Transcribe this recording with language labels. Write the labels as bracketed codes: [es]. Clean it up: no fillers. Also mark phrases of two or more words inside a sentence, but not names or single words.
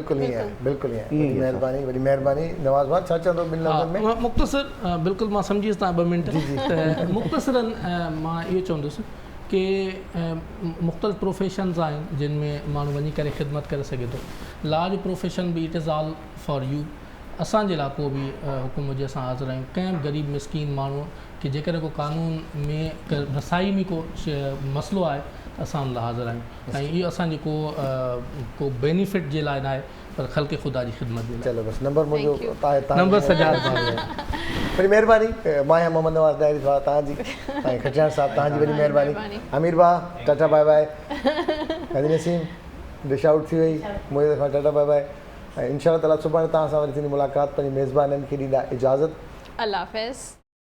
[sd] बिल्कुलु ईअं आहे, बिल्कुलु ईअं. महिरबानी, वॾी महिरबानी. नवाज़ भाउ छा चवंदो ॿिनि लफ़्ज़नि में? मुख़्तसिर, बिल्कुलु मां सम्झीसि तव्हां 2 मिंट. त मुख़्तसिरनि मां इहो चवंदुसि कि मुख़्तलिफ़ प्रोफेशन्स आहिनि जिन में माण्हू वञी करे ख़िदमत करे सघे थो. लॉ जो प्रोफेशन बि [en] it is all for you. [sd] असांजे इलाइक़ो बि हुकुम जे असां हाज़िर आहियूं. कंहिं बि ग़रीब मिसकीन माण्हू कि जेकॾहिं को कानून में रसाई में को मसइलो आहे त असां हुन लाइ हाज़िर आहियूं. ऐं इहो असांजे को बेनिफिट जे लाइ न आहे, पर ख़ल्क़ ख़ुदा जी ख़िदमत जे लाइ. चलो बसि नंबर मुंहिंजो नंबर सजाद वॾी महिरबानी. मां आहियां मोहम्मद नवाज़ डायरी भाउ तव्हांजी, ऐं खटियाण साहब तव्हांजी वॾी महिरबानी. अमीर भाउ [en] tata bye bye. [sd] हनी नसीम [en] dish out [sd] थी वई, मुंहिंजे तरफ़ां [en] tata bye bye. [sd] ऐं [ar] إن شاء الله تعالى [sd] सुभाणे तव्हां सां वरी थींदी मुलाक़ात. पंहिंजे मेज़बाननि खे ॾींदा इजाज़त. अल्लाह हाफ़िज़.